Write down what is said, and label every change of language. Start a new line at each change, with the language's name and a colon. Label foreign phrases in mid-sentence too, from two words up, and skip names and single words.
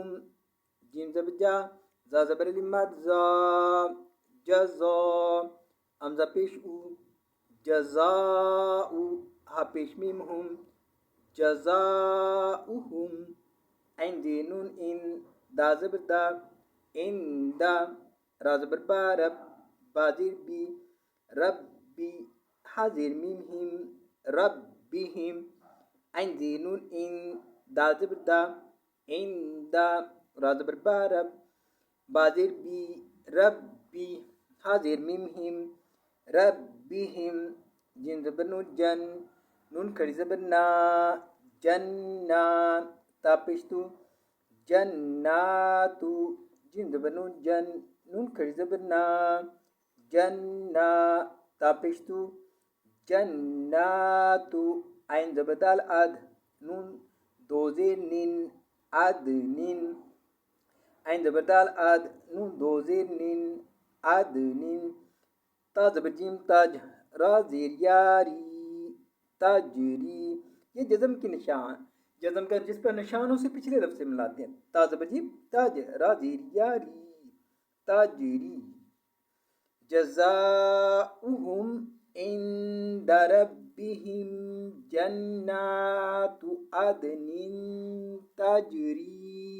Urdu: جیم زبر جا زا زبر مد زا جزا. حمزہ پیش او جزاء. ہا پیش میم ہوں جزاؤہم. عین زیر نون ان. دا زبر دا ان دا. را زبر با رب. با زیر بی ربی. ہا زیر میم ہم ربہم. عین زیر نون ان. دا زبر دا ان دا. را زبر با رب. با زیر بی ربی. ہا زیر میم ہم ربہم. جیم زبر نون جن. نون کھڑی زبر نا جننا. تا پیش تو جناتو. جیم زبر نون جن. نون کھڑی زبر نا جننا. تا پیش تو جناتو. عین زبر دال اد. نون دو زیر نین ادنین. عین زبر دال اد. نون دو زیر نین ادنین. تا زبر جیم تاج. را زیر یاری تاجری. یہ جزم کی نشان جزم کا جس پر نشانوں سے پچھلے لفظ سے ملاتے ہیں. تا زبر جیم تاج. را زیر یاری تاجری.
Arabic: جزاؤہم عند ربہم جنات عدن تجری